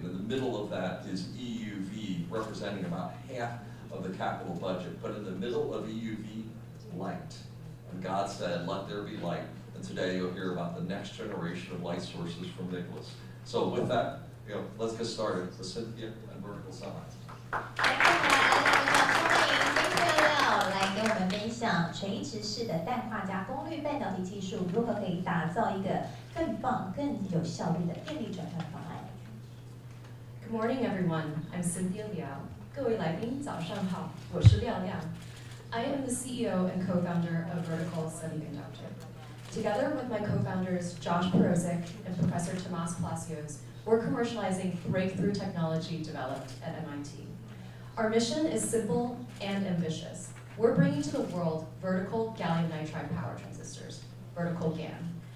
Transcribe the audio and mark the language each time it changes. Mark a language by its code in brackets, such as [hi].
[en] In the middle of that is EUV, representing about half of the capital budget. But in the middle of EUV, light. And God said, let there be light. And today you'll hear about the next generation of light sources from Nicholas. So with that, let's get started with Cynthia and Vertical Semi. [zh] 来跟我们分享垂直式的氮化镓功率半导体技术如何可以打造一个更棒、更有效率的电力转换方案。 [en] Good morning, everyone. I'm Cynthia Liao. [zh] 各位来宾，早上好，我是廖亮。 [en] I am the CEO and co-founder of Vertical Semiconductor. Together with my co-founders Josh Perozic and Professor Tomas Palacios, we're commercializing breakthrough technology developed at MIT. Our mission is simple and ambitious. We're bringing to the world vertical gallium nitride power transistors, vertical GaN.